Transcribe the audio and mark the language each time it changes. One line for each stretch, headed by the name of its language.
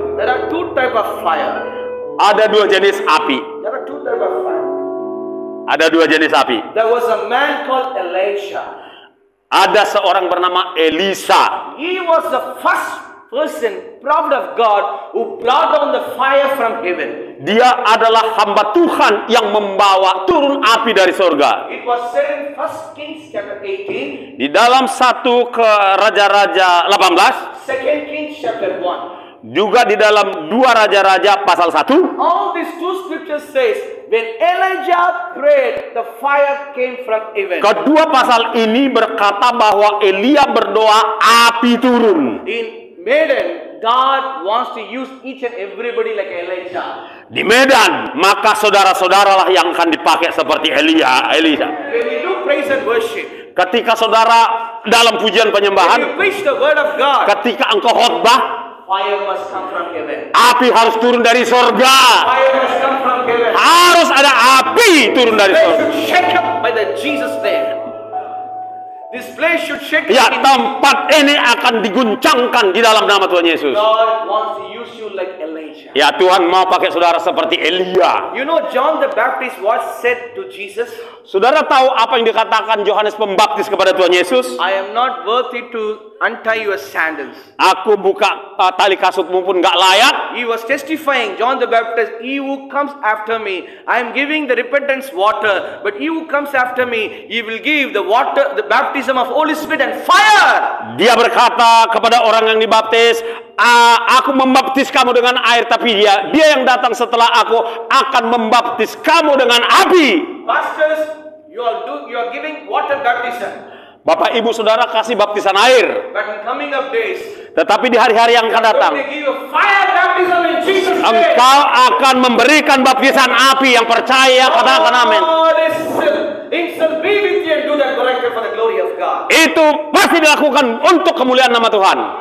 English: there are two types of fire.
Indonesian: ada dua jenis api.
English: There are two types of fire.
Indonesian: Ada dua jenis api.
English: There was a man called Elisha.
Indonesian: Ada seorang bernama Elisa.
English: He was the first person, prophet of God, who brought down the fire from heaven.
Indonesian: Dia adalah hamba Tuhan yang membawa turun api dari surga.
English: It was said in 1 Kings chapter 18,
Indonesian: Di dalam 1 ke Raja-Raja 18,
English: 2 Kings chapter 1.
Indonesian: juga di dalam 2 Raja-Raja pasal 1.
English: All these two scriptures says, when Elijah prayed, the fire came from heaven.
Indonesian: Kedua pasal ini berkata bahwa Elia berdoa, api turun.
English: In Medan, God wants to use each and everybody like Elijah.
Indonesian: Di Medan, maka saudara-saudaralah yang akan dipakai seperti Elisa.
English: When you look praise and worship,
Indonesian: ketika saudara dalam pujian
English: when
Indonesian: penyembahan,
English: you preach the word of God,
Indonesian: ketika engkau khotbah,
English: fire must come from heaven.
Indonesian: api harus turun dari surga.
English: Fire must come from heaven.
Indonesian: Harus ada api turun dari
English: This place
Indonesian: surga.
English: should shake up by the Jesus name. This place should shake
Indonesian: Ya,
English: up.
Indonesian: tempat ini akan diguncangkan di dalam nama Tuhan Yesus.
English: God wants to use you like Elijah.
Indonesian: Ya, Tuhan mau pakai saudara seperti Elia.
English: You know John the Baptist what said to Jesus?
Indonesian: Saudara tahu apa yang dikatakan Yohanes Pembaptis kepada Tuhan Yesus?
English: I am not worthy to untie your sandals.
Indonesian: Aku buka tali kasutmu pun gak layak.
English: He was testifying, John the Baptist, he who comes after me, I am giving the repentance water, but he who comes after me, he will give the water, the baptism of Holy Spirit and fire.
Indonesian: Dia berkata kepada orang yang dibaptis, aku membaptis kamu dengan air, tapi dia yang datang setelah aku akan membaptis kamu dengan api.
English: Pastors, you are giving water baptism.
Indonesian: Bapak ibu saudara kasih baptisan air,
English: But in coming up days,
Indonesian: tetapi di hari-hari yang akan datang,
English: they give you fire baptism in Jesus' name.
Indonesian: engkau akan memberikan baptisan api. Yang percaya katakan amin.
English: God is himself be with you and do that miracle for the glory of God.
Indonesian: Itu pasti dilakukan untuk kemuliaan nama Tuhan.